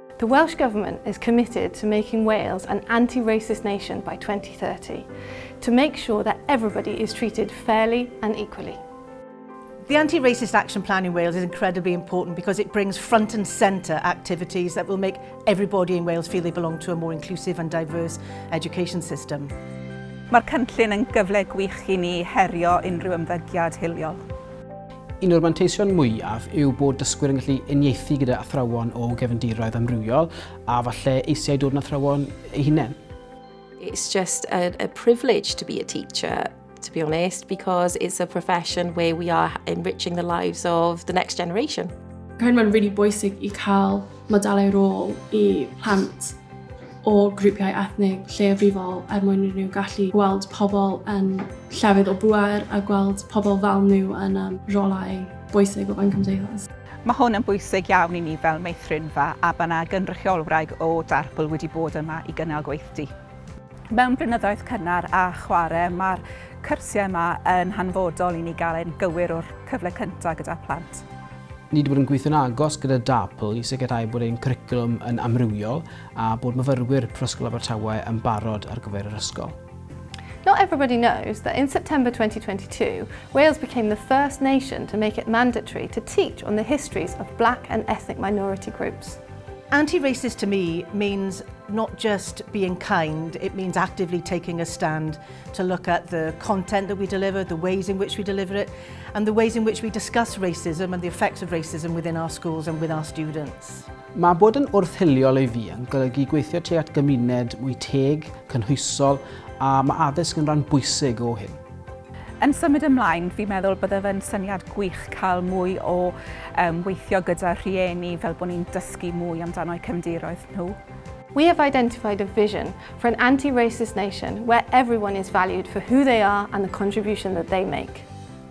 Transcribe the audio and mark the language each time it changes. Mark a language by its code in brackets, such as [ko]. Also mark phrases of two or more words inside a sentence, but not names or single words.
[en] Welsh Government is committed to making Wales an anti-racist nation by 2030, to make sure that everybody is treated fairly and equally. The Anti-Racist Action Plan in Wales is incredibly important because it brings front and centre activities that will make everybody in Wales feel they belong to a more inclusive and diverse education system. [cy] Mae'r cynllun yn gyfle gwych I ni herio unrhyw ymddygiad hiliol. Un o'r manteision mwyaf yw bod dysgwyr yn gallu uniaethu gyda athrawon o gefndiroedd amrywiol a falle eisiau dod yn athrawon eu hunain. [en] It's just a privilege to be a teacher, to be honest, because it's a profession where we are enriching the lives of the next generation. [cy] Rhaid mae'n really bwysig I cael modelau rôl I plant o grwpiau ethnig lleiafrifol mwyn I nhw gallu gweld pobl yn llefydd o bŵer a gweld pobl fel nhw yn rolau bwysig o fewn cymdeithas. Mae hwn yn bwysig iawn I ni fel meithrinfa a bydd yna gynrychiolwraig o darpl wedi bod yma I gynnal gweithdy. Mewn blynyddoedd cynnar a chwarae, mae'r cyrsiau yma yn hanfodol I ni gael ein gywir o'r cyfle cyntaf gyda plant. Ni wedi bod yn gweithio'n agos gyda DAPL I sicrhau bod ein cwricwlwm yn amrywiol a bod myfyrwyr Prifysgol Abertawe yn barod ar gyfer yr ysgol. [en] Not everybody knows that in September 2022, Wales became the first nation to make it mandatory to teach on the histories of black and ethnic minority groups. Anti-racist to me means not just being kind, it means actively taking a stand to look at the content that we deliver, the ways in which we deliver it, and the ways in which we discuss racism and the effects of racism within our schools and with our students. [cy] Mae bod yn wrthhiliol I fi yn golygu gweithio tuag at gymuned mwy teg, cynhwysol a mae addysg yn rhan bwysig o hyn. Yn symud ymlaen, fi'n meddwl bydde fe'n syniad gwych cael mwy o weithio gyda rhieni fel bod ni'n dysgu mwy amdano'u cefndiroedd nhw. [en] We have identified a vision for an anti-racist nation where everyone is valued for who they are and the contribution that they make.